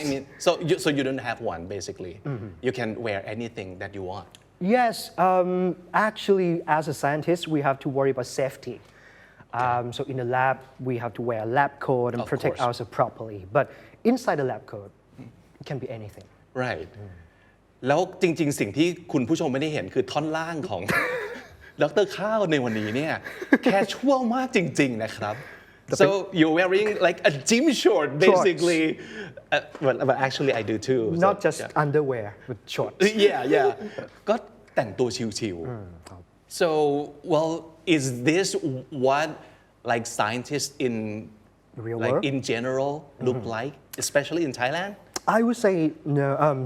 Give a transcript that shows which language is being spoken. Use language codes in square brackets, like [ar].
[en] I mean, so you don't have one basically. You can wear anything that you want. Yes, actually, as a scientist, we have to worry about safety. So in the lab, we have to wear a lab coat and protect ourselves properly. But inside the lab coat, it can be anything. Right. [th] แล้วจริงๆสิ่งที่คุณผู้ชมไม่ได้เห็นคือท่อนล่างของ ดร. ข้าวในวันนี้เนี่ยแค่ชั่วมากจริงๆนะครับ [en] So you're wearing like a gym short basically. But actually I do too. Not just underwear, but shorts. Yeah. [th] ก็แต่งตัวชิวๆ [en] So well, is this what like scientists in real like world? in general look like, especially in Thailand? I would say no.